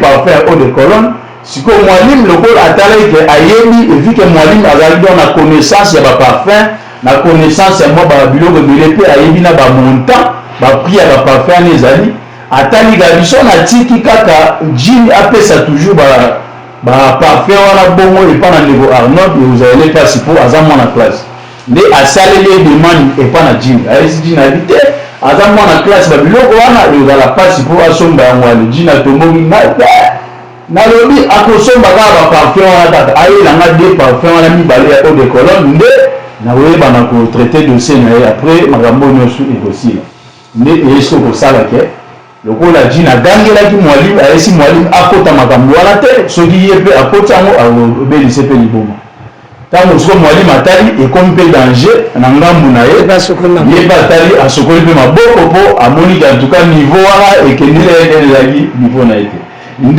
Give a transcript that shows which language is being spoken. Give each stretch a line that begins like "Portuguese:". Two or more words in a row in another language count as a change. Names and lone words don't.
French: parfums eau de Cologne
Lingala: siko mwalimu lokola atalaki ke ayebi evi ke mwalimu azali don na connaissance ya baparfum na connaissance ya mwa babiloko ebele mpe ayebi na bamontant baprix ya baparfum ani ezali atali gabiso na tiki kaka jini apesa
French: toujours parfum
Lingala: wana bongo epa na ndeko Arnold eozalele kasi po aza mwana classe nde asaleli demande epa na jini ayesi jini abi te aza mwana classe babiloko wana eozala pasi po asomba yango wana jini atomboki nalobi akosomba kaka baparfum wana kaka ayelanga
French: de parfum
Lingala: wana mibale ya
French: eau de Cologne
Lingala: nde nakoyebana kotraite dossier na ye après makambo nyonso ekosila nde eyesi okosala ke lokola jini agangelaki mwalimu ayesi mwalimu akota makambo wana te soki ye mpe akoti yango akobelise mpe liboma ntango siko mwalimu atali ekomi mpe danger na ngambu na ye ye mpe atali asokoli mpe maboko mpo amoniki antuka niveau wana ekendeli ezalaki niveau na ye te nde